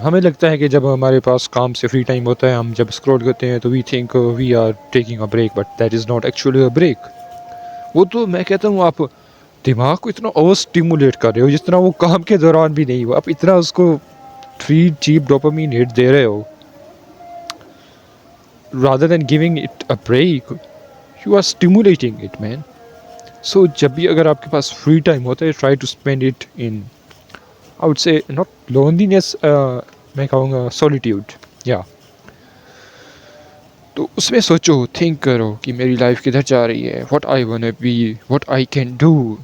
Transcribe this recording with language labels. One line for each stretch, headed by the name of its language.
Urdu: ہمیں لگتا ہے کہ جب ہمارے پاس کام سے فری ٹائم ہوتا ہے, ہم جب اسکرول کرتے ہیں تو
English: We think we are taking a break, but that is not actually a break.
Urdu: وہ تو میں کہتا ہوں آپ دماغ کو اتنا اوور اسٹیمولیٹ کر رہے ہو جتنا وہ کام کے دوران بھی نہیں ہوا. آپ اتنا اس کو فری چیپ ڈوپامین ہٹ دے رہے ہو.
English: rather than giving it a break, you are stimulating it, man.
Urdu: So جب بھی اگر آپ کے پاس فری ٹائم ہوتا ہے,
English: try to spend it in, I would say, not loneliness,
Urdu: میں کہوں گا solitude. Yeah. تو اس میں سوچو، تھنک کرو کہ میری لائف کدھر جا رہی ہے،
English: What I want be, what I can do.